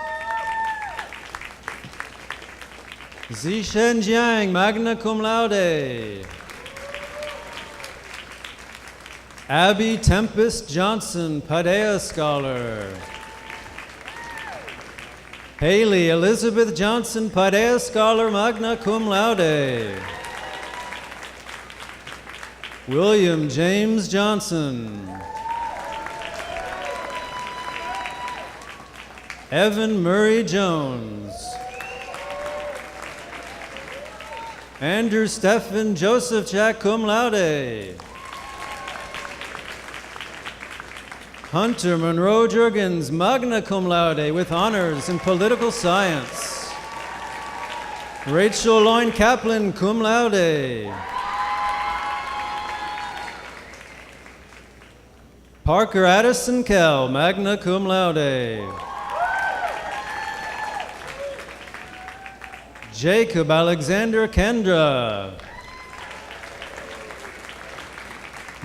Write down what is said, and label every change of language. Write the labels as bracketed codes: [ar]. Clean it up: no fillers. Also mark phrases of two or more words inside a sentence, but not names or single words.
[en] Zishen Jiang, [la] magna cum laude. [en] Abby Tempest Johnson, Padilla Scholar. Haley Elizabeth Johnson, Padilla Scholar, [la] magna cum laude. [en] William James Johnson. Evan Murray Jones. Andrew Stephen Joseph Jack, [la] cum laude. [en] Hunter Monroe Jurgens, [la] magna cum laude, [en] with honors in political science. Rachel Loin Kaplan, [la] cum laude. [en] Parker Addison Kell, [la] magna cum laude. [en] Jacob Alexander Kendra.